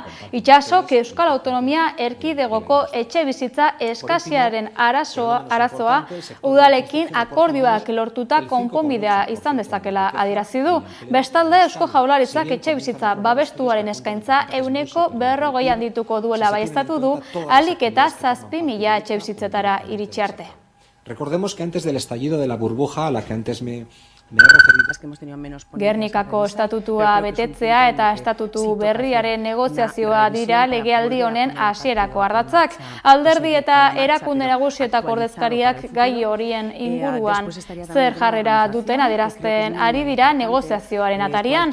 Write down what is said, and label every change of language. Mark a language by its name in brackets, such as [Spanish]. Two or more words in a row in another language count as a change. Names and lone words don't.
[Basque] Itxasok Euskal Autonomia Erkidegoko etxebizitza eskasiaren arazoa udalekin akordioak lortuta konponbidea izan dezakela adierazi du. Bestalde, Eusko Jaurlaritzak etxebizitza babestuaren eskaintza 140 handituko duela baieztatu du, ahalik eta 7.000 etxebizitzetara iritsi arte. [Spanish] Recordemos que antes del estallido de la burbuja a la que antes me he referido. [Basque] Gernikako estatutua betetzea eta estatutu berriaren negoziazioa dira legealdi honen hasierako ardatzak. Alderdi eta erakunde nagusietako ordezkariak gai horien inguruan zer jarrera duten adierazten ari dira negoziazioaren atarian.